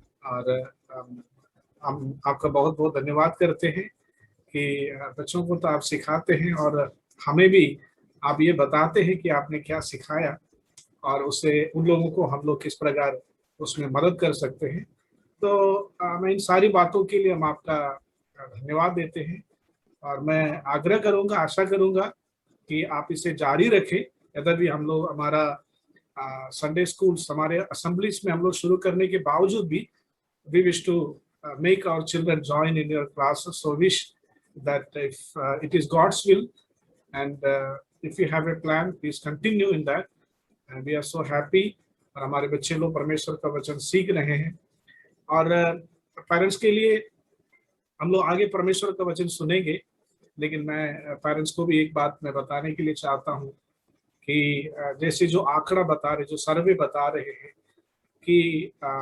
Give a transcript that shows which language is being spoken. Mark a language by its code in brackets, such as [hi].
[hi] और हम आपका बहुत बहुत धन्यवाद करते हैं कि बच्चों को तो आप सिखाते हैं और हमें भी आप ये बताते हैं कि आपने क्या सिखाया और उससे उन लोगों को हम लोग किस प्रकार उसमें मदद कर सकते हैं। तो मैं इन सारी बातों के लिए हम आपका धन्यवाद देते हैं और मैं आग्रह करूंगा, आशा करूंगा कि आप इसे जारी रखें। यदि भी हम लोग हमारा संडे स्कूल्स हमारे असेंबलीज में हम लोग शुरू करने के बावजूद भी [en] we wish to make our children join in your classes, so wish that if it is God's will and if you have a plan, please continue in that, and we are so happy। [hi] और हमारे बच्चे लोग परमेश्वर का वचन सीख रहे हैं और पेरेंट्स के लिए हम लोग आगे परमेश्वर का वचन सुनेंगे, लेकिन मैं पेरेंट्स को भी एक बात मैं बताने के लिए चाहता हूँ कि जैसे जो आंकड़ा बता रहे, जो सर्वे बता रहे हैं कि